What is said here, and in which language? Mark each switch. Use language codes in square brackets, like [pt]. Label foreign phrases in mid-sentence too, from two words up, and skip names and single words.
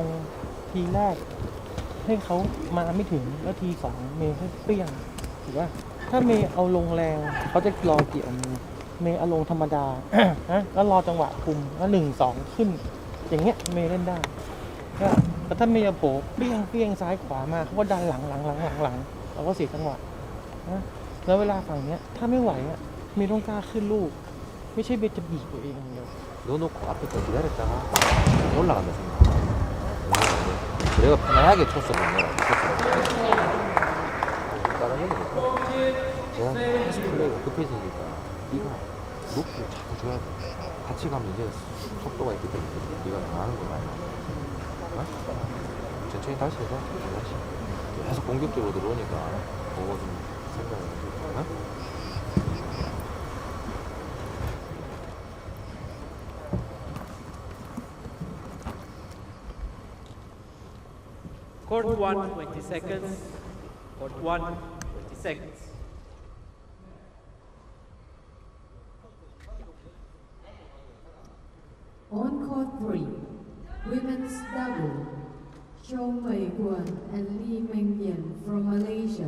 [th] ทีแรกให้เขามาไม่ถึงแล้วทีสองเมย์ให้เปรี้ยงถือว่าถ้าเมย์เอาลงแรงเขาจะรอเกี่ยวเมย์เอาลงธรรมดา นะแล้วรอจังหวะคุมแล้ว1 2ขึ้นอย่างเงี้ยเมย์เล่นได้แต่ถ้าเมย์โผล่เปรี้ยงซ้ายขวามาเขาก็ดันหลังเราก็เสียจังหวะนะแล้วเวลาฝั่งเนี้ยถ้าไม่ไหวอ่ะเมย์ต้องกล้าขึ้นลูกไม่ใช่เมย์จะบีบตัวเองอย่างเดียว [ko] 넣어놓고 앞에서 기다렸다가 올라간다 생각. 내가 편하게 쳤었거든요. 다른 애는 제가 계속 플레이가 급해지니까 네가 높이를 자꾸 줘야 돼. 같이 가면 이제 속도가 있기 때문에 네가 당하는 거야. 어? 천천히 다시 해봐. 다시. 계속 공격적으로 들어오니까 그거 좀 생각을 해줘. 어? [en] Court 1, 20 seconds. Court 1, 20 seconds. On court 3, women's double, Cho Mei Guan and Lee Meng Yen from Malaysia